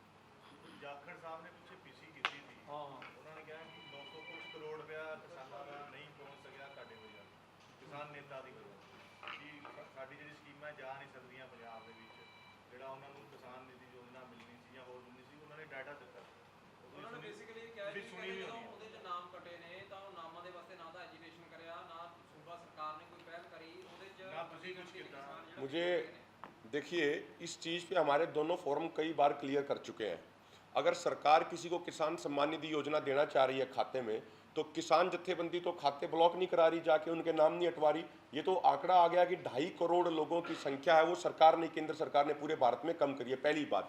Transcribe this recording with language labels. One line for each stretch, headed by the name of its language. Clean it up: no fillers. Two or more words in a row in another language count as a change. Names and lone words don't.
Punjabi: ਜਾਖੜ ਸਾਹਿਬ ਨੇ ਪਿੱਛੇ ਪੀਸੀ ਕੀਤੀ ਸੀ, ਉਹਨਾਂ ਨੇ ਕਿਹਾ ਕਿ 900 ਕੁਝ ਕਰੋੜ ਰੁਪਇਆ ਕਿਸਾਨਾਂ ਦਾ ਨਹੀਂ ਪਹੁੰਚ ਸਕਿਆ ਤੁਹਾਡੇ ਵਜ੍ਹਾ ਕਿਸਾਨ ਨੇਤਾ ਦੀ ਵਜ੍ਹਾ ਕਿ ਸਾਡੀ ਜਿਹੜੀ ਸਕੀਮਾਂ ਜਾ ਨਹੀਂ ਸਕਦੀਆਂ ਪੰਜਾਬ ਦੇ ਵਿੱਚ, ਜਿਹੜਾ ਉਹਨਾਂ ਨੂੰ ਕਿਸਾਨ ਨਿਧੀ ਯੋਜਨਾ ਮਿਲਣੀ ਸੀ ਜਾਂ ਹੋਰ ਮਿਲਣੀ ਸੀ, ਉਹਨਾਂ ਨੇ ਡਾਟਾ ਦਿੱਤਾ। ਉਹਨਾਂ ਨੇ ਬੇਸਿਕਲੀ ਕਿਹਾ ਕਿ ਜਦੋਂ ਉਹਦੇ ਚ ਨਾਮ ਕਟੇ ਨੇ ਤਾਂ ਉਹ ਨਾਮਾਂ ਦੇ ਵਾਸਤੇ ਨਾ ਤਾਂ ਐਜੀਟੇਸ਼ਨ ਕਰਿਆ, ਨਾ
Hindi: सूबा सरकार ने कोई पहल करी,
Punjabi: ਉਹਦੇ ਚ ਨਾ ਤੁਸੀਂ ਕੁਝ ਕੀਤਾ।
Hindi: मुझे देखिए, इस चीज़ पे हमारे दोनों फोरम कई बार क्लियर कर चुके हैं। अगर सरकार किसी को किसान सम्मान निधि योजना देना चाह रही है खाते में, तो किसान जत्थेबंदी तो खाते ब्लॉक नहीं करा रही, जाके उनके नाम नहीं हटवा रही। ये तो आंकड़ा आ गया कि 2.5 करोड़ लोगों की संख्या है, वो सरकार ने, केंद्र सरकार ने पूरे भारत में कम करी है, पहली बात।